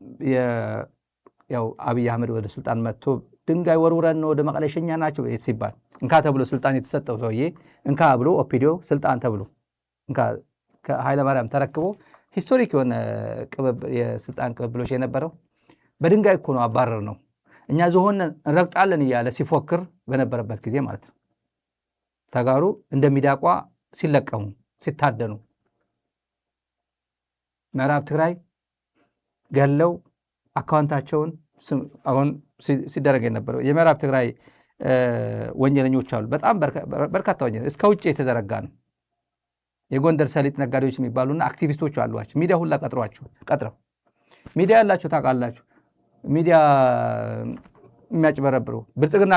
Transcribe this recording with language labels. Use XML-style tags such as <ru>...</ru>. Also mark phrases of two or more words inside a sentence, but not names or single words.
<am>ያው አብይ አህመድ ወደ ስልጣን መጥቶ ድንጋይ ወርውረን ነው ወደ መቀሌ ሸኛ ናቸው ሲባል እንካ ተብሎ ስልጣን የተሰጠው ሰውዬ እንካ ብሎ ኦፒዲዮ ስልጣን ተብሎ እንካ ከኃይለማርያም ተረክቦ ሂስቶሪክ የሆነ የስልጣን ቅብብሎች የነበረው በድንጋይ እኮ ነው አባረር ነው እኛ ዝሆን እንረግጣለን እያለ ሲፎክር በነበረበት ጊዜ ማለት ነው። ተጋሩ እንደሚዳቋ ሲለቀሙ ሲታደኑ ምዕራብ ትግራይ ገለው አካውንታቸውን አሁን ሲደረግ የነበረው የምዕራብ ትግራይ ወንጀለኞች አሉ። በጣም በርካታ ወንጀል እስከ ውጭ የተዘረጋ ነው። የጎንደር ሰሊጥ ነጋዴዎች የሚባሉና አክቲቪስቶች አሏቸው። ሚዲያ ሁላ ቀጥረው ሚዲያ ያላቸው ታውቃላችሁ። ሚዲያ የሚያጭበረብሩ ብልጽግና</am>